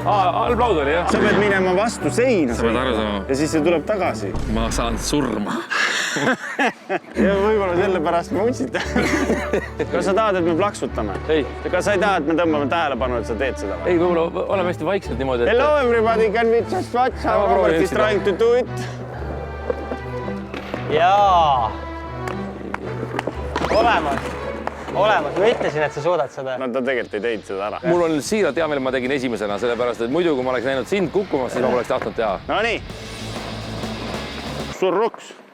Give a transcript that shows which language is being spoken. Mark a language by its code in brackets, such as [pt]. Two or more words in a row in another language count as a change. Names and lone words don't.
[et] Halb laud oli, jah? Sa pead minema vastu seina. Sa pead aru saama. Ja siis see tuleb tagasi. Ma saan surma. Ja võib-olla sellepärast ma utsitan. Kas sa tahad, et me plaksutame? Ei. Kas sa ei taha, et me tõmbame tähelepanu, et sa teed seda? Ei, võib-olla oleme hästi vaikselt niimoodi, et... [en] Hello everybody, can we just watch how Robert is trying to do it? [et] Jaa. Olemas. Ma ütlesin, et sa suudad seda. No ta tegelikult ei teinud seda ära. Mul on siiralt hea meel, ma tegin esimesena, sellepärast, et muidu, kui ma oleks näinud sind kukkumas, siis ma oleks tahtnud teha. No nii. Surruks.